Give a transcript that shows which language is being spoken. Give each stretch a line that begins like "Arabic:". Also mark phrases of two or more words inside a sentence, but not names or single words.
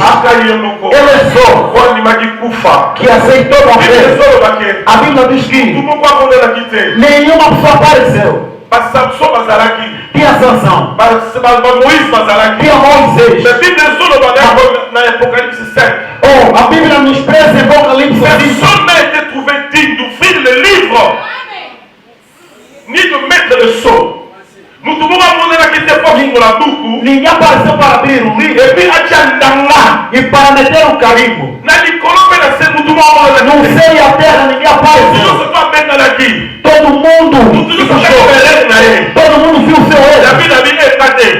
Portuguese: Ele é só que aceitou morrer. A Bíblia diz que nenhuma pessoa apareceu. Tinha Sansão, tinha Moisés. A Bíblia nos expressa em Apocalipse.
French: Personne n'a été trouvé digne d'ouvrir le livre ni de mettre le sceau.
Portuguese: Ninguém apareceu para abrir o livro e para meter um carimbo. Não sei a terra, ninguém apareceu. Todo mundo viu o seu erro.